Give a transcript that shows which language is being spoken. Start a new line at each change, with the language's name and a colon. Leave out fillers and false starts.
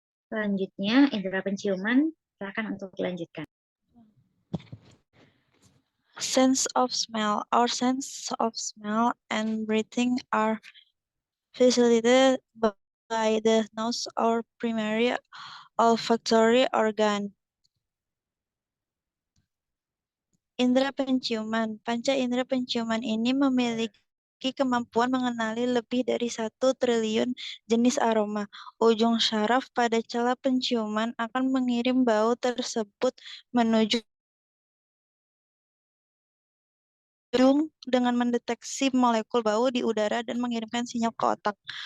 Indonesian: Selanjutnya, indera penciuman, silakan untuk dilanjutkan.
English: Sense of smell. Our sense of smell and breathing are facilitated by the nose, our primary olfactory organ.
Indonesian: Indera penciuman. Panca indera penciuman ini memiliki kemampuan mengenali lebih dari 1 triliun jenis aroma. Ujung syaraf pada celah penciuman akan mengirim bau tersebut menuju hidung dengan mendeteksi molekul bau di udara dan mengirimkan sinyal ke otak.